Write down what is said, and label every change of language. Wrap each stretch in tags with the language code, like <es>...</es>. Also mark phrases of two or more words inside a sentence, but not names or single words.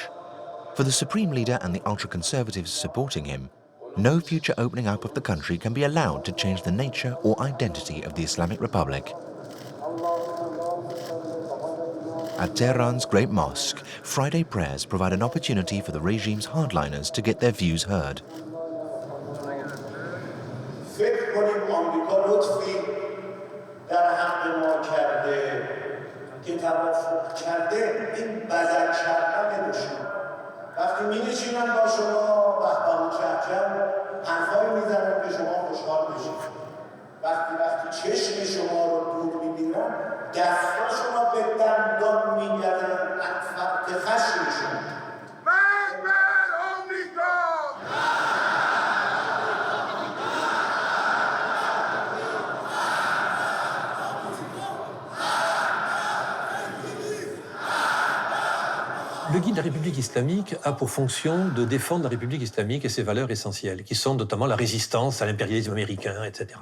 <en>For the supreme leader and the ultra-conservatives supporting him, no future opening up of the country can be allowed to change the nature or identity of the Islamic Republic. At Tehran's Great Mosque, Friday prayers provide an opportunity for the regime's hardliners to get their views heard.</en> <fa>وقتی می‌نشینن با شما بهبهو چهچه حرفایی میزنن که شما خوشحال بشید وقتی چشم شما رو دور می‌بینن دستاشون رو به دندان می‌گردن از فرط خشمشون</fa> <fr>Le guide de la République islamique a pour fonction de défendre la République islamique et ses valeurs essentielles, qui sont notamment la résistance à l'impérialisme américain, etc.</fr>